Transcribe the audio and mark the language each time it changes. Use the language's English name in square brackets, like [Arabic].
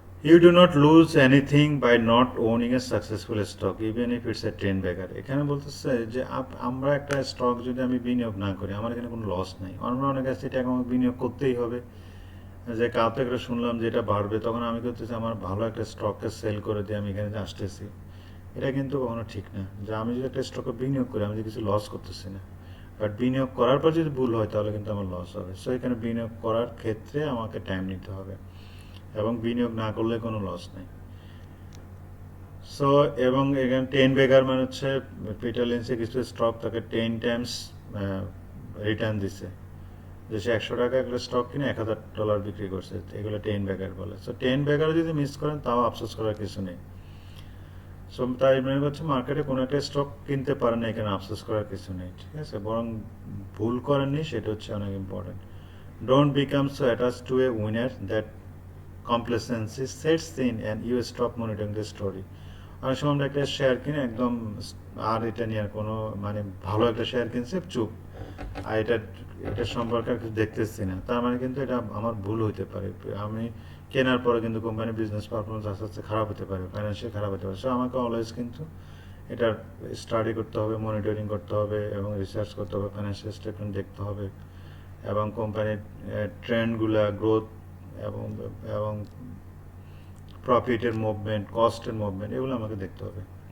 [English] You do not lose anything by not owning a successful stock, even if it's a trend bagger. [Bangla] এখানে বলতেছে যে আমরা একটা stock যদি আমি বিনিয়োগ না করি, আমার এখানে কোনো লস নাই। আমরা অনেক আছে এটা আমাকে বিনিয়োগ করতেই হবে, যে কাল থেকে শুনলাম যে এটা বাড়বে, তখন আমি করতেছি আমার ভালো একটা স্টককে সেল করে দিয়ে আমি এখানে আসতেছি। এটা কিন্তু কখনো ঠিক না, যে আমি যদি একটা স্টকে বিনিয়োগ করি আমি কিছু লস করতেছি না, বাট বিনিয়োগ করার পর যদি ভুল হয় তাহলে কিন্তু আমার লস হবে। সো এখানে বিনিয়োগ করার ক্ষেত্রে আমাকে টাইম নিতে হবে, এবং বিনিয়োগ না করলে কোনো লস নেই। সো এবং এখানে 10 বেগার মানে হচ্ছে পিটার লিঞ্চে কিছু স্টক তাকে 10 টাইমস রিটার্ন দিছে, যে সে 100 টাকা একটা স্টক কিনে $1000 বিক্রি করছে, এগুলো 10 বেগার বলে। সো 10 বেগার যদি মিস করেন তাও আফসোস করার কিছু নেই। সো তাই মনে হচ্ছে মার্কেটে কোনো একটা স্টক কিনতে পারেন না, এখানে আফসোস করার কিছু নেই, ঠিক আছে, বরং ভুল করেননি সেটা হচ্ছে অনেক important. [English] Don't become so attach to a winner that complacency sets in and you stop monitoring the story. [Bangla] অনেক সময় আমরা একটা শেয়ার কিনে একদম আর এটা নিয়ে আর কোনো মানে ভালো একটা শেয়ার কিনছে চুপ, আর এটা সম্পর্কে আর কিছু দেখতেছি না, তার মানে কিন্তু এটা আমার ভুল হইতে পারে। আমি কেনার পরে কিন্তু কোম্পানির বিজনেস পারফরমেন্স আস্তে আস্তে খারাপ হতে পারে, ফাইন্যান্সিয়াল খারাপ হতে পারে। সো আমাকে অলওয়েজ কিন্তু এটা স্টাডি করতে হবে, মনিটরিং করতে হবে, এবং রিসার্চ করতে হবে, ফাইন্যান্সিয়াল স্টেটমেন্ট দেখতে হবে, এবং কোম্পানির ট্রেন্ডগুলা, গ্রোথ এবং প্রফিটের মুভমেন্ট, কস্টের মুভমেন্ট, এগুলো আমাকে দেখতে হবে।